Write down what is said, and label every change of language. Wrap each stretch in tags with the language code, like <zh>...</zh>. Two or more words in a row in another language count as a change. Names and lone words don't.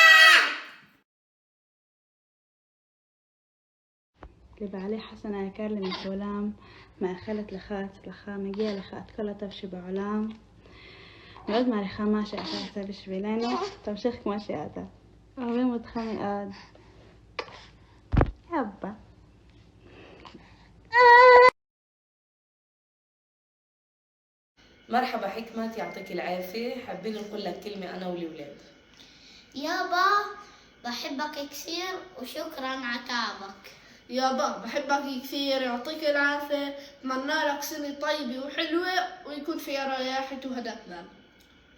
<he>לבעלי חסן היקר לי מכולם, מאחלת לך הצלחה, מגיע לך את כל הטוב שבעולם. מאוד מעריכה מה שאתה עושה בשבילנו, תמשיך כמו שאתה. אוהבים אותך מאוד. אבא.</he> <ar>مرحبا حكمت، يعطيك العافية. حابين نقول لك كلمة أنا والولاد. يابا بحبك كثير وشكرا على تعبك. يابا بحبك كثير، يعطيك العافية، اتمنى لك سنة طيبة وحلوة ويكون فيها رياحة وهداء بال.</ar>